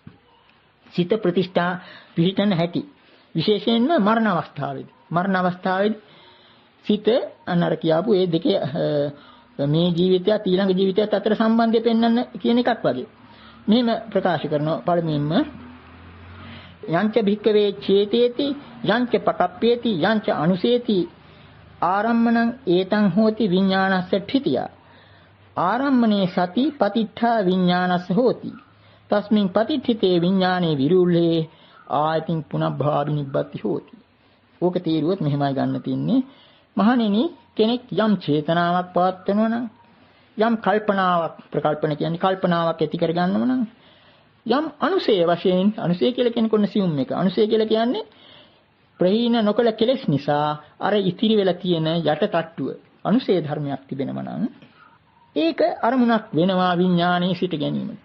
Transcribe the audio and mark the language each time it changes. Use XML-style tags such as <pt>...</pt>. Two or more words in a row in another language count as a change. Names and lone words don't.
<si>සිත ප්‍රතිෂ්ඨා පිහිටන හැටි. විශේෂයෙන්ම මරණ අවස්ථාවේදී. මරණ අවස්ථාවේදී සිත අනර කියාපු ඒ දෙකේ මේ ජීවිතයත් ඊළඟ ජීවිතයත් අතර සම්බන්ධය පෙන්වන්න කියන එකක් වගේ. මෙහෙම ප්‍රකාශ කරනවා පළමුවෙන්ම</si> <pi>යංච භික්කවේ චේතේති යංච පකප්පේති යංච අනුසේති ආරම්මණං ඒතං හෝති විඥානස්ස ඨිතිය ආරම්මනේ සති පතිඨා විඥානස්ස හෝති තස්මින් පතිඨිතේ විඥානේ විරුල්ලේ ආයතින් පුනබ්භාවි නිබ්බති හෝති.</pi> <si>ඕක තීරුවත් මෙහෙමයි ගන්න තින්නේ. මහණෙනි කෙනෙක් යම් චේතනාවක් පවත්වනවා නම් යම් කල්පනාවක් ප්‍රකල්පන කියන්නේ කල්පනාවක් ඇති කර ගන්නව නම් යම් අනුසය වශයෙන් අනුසය කියලා කියන්නේ කොන්න සියුම් එක. අනුසය කියලා කියන්නේ ප්‍රහීන නොකල කෙලෙස් නිසා අර ඉතිරි වෙලා තියෙන යට තට්ටුව අනුසය ධර්මයක් තිබෙනවා නම් ඒක අරමුණක් වෙනවා විඥානයේ සිට ගැනීමට.</si>